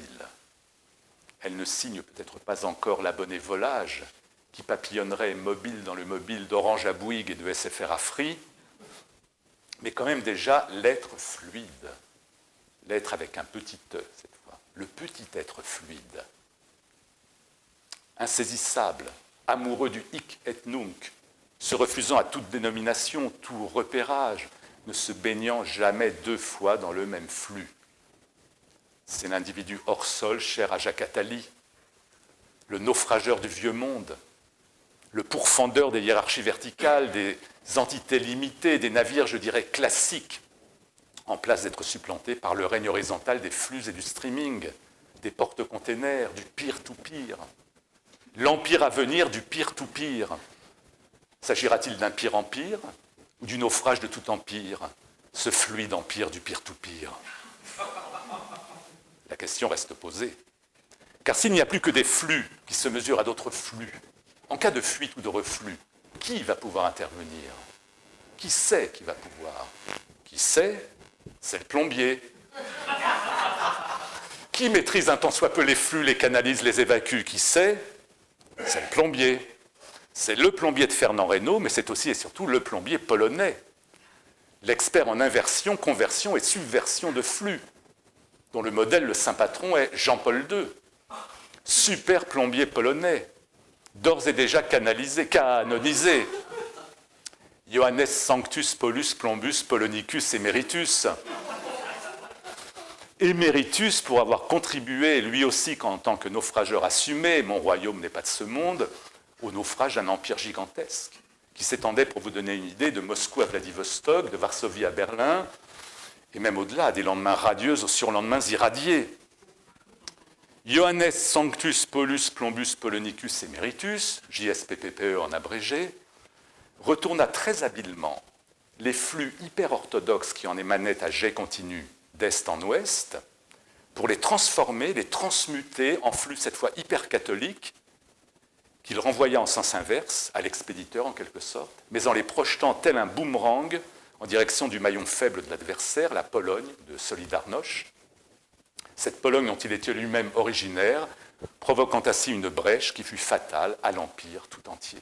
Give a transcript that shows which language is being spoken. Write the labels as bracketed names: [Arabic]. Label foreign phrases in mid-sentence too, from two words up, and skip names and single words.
[French] Elle ne signe peut-être pas encore l'abonné volage qui papillonnerait mobile dans le mobile d'Orange à Bouygues et de SFR à Free, mais quand même déjà l'être fluide, l'être avec un petit E cette fois, le petit être fluide, insaisissable, amoureux du [Latin] hic et nunc, [French] se refusant à toute dénomination, tout repérage, ne se baignant jamais deux fois dans le même flux. C'est l'individu hors sol, cher à Jacques Attali, le naufrageur du vieux monde, le pourfendeur des hiérarchies verticales, des entités limitées, des navires, je dirais, classiques, en place d'être supplantés par le règne horizontal des flux et du streaming, des porte-containers, du [English] peer-to-peer. [French] L'empire à venir du [English] peer-to-peer. [French] S'agira-t-il d'un pire-empire ou du naufrage de tout empire, ce fluide empire du [English] peer-to-peer? [French] La question reste posée. Car s'il n'y a plus que des flux qui se mesurent à d'autres flux, en cas de fuite ou de reflux, qui va pouvoir intervenir? Qui sait qui va pouvoir? Qui sait? C'est le plombier. Qui maîtrise un tant soit peu les flux, les canalise, les évacue? Qui sait? C'est le plombier. C'est le plombier de Fernand Reynaud, mais c'est aussi et surtout le plombier polonais. L'expert en inversion, conversion et subversion de flux, dont le modèle, le saint patron, est Jean-Paul II. Super plombier polonais, d'ores et déjà canonisé. [Latin] Johannes Sanctus Paulus Plombus Polonicus Emeritus. [French] Emeritus pour avoir contribué, lui aussi, en tant que naufrageur assumé, mon royaume n'est pas de ce monde, au naufrage d'un empire gigantesque, qui s'étendait, pour vous donner une idée, de Moscou à Vladivostok, de Varsovie à Berlin, et même au-delà, à des lendemains radieux aux surlendemains irradiés. [Latin] Johannes Sanctus Paulus Plombus Polonicus Emeritus, [French] JSPPPE en abrégé, retourna très habilement les flux hyper-orthodoxes qui en émanaient à jet continu d'est en ouest, pour les transformer, les transmuter en flux cette fois hyper catholiques, qu'il renvoya en sens inverse, à l'expéditeur en quelque sorte, mais en les projetant tel un boomerang en direction du maillon faible de l'adversaire, la Pologne de Solidarność, cette Pologne dont il était lui-même originaire, provoquant ainsi une brèche qui fut fatale à l'Empire tout entier.